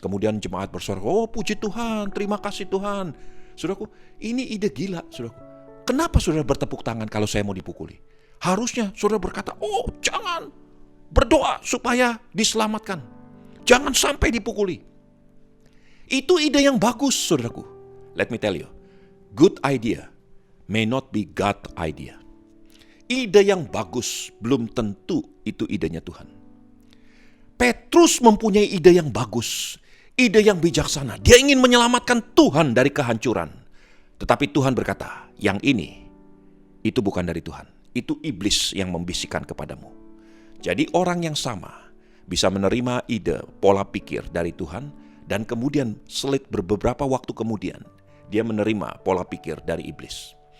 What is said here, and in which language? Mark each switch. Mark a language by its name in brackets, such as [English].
[Indonesian] Kemudian jemaat bersorak, oh puji Tuhan, terima kasih Tuhan. Saudaraku, ini ide gila, saudaraku. Kenapa saudara bertepuk tangan kalau saya mau dipukuli? Harusnya saudara berkata, oh jangan, berdoa supaya diselamatkan. Jangan sampai dipukuli. Itu ide yang bagus, saudaraku. [English] Let me tell you, good idea may not be God idea. [Indonesian] Ide yang bagus belum tentu itu idenya Tuhan. Petrus mempunyai ide yang bagus, ide yang bijaksana. Dia ingin menyelamatkan Tuhan dari kehancuran. Tetapi Tuhan berkata, yang ini, itu bukan dari Tuhan. Itu iblis yang membisikkan kepadamu. Jadi orang yang sama bisa menerima ide, pola pikir dari Tuhan, dan kemudian beberapa waktu kemudian, dia menerima pola pikir dari iblis.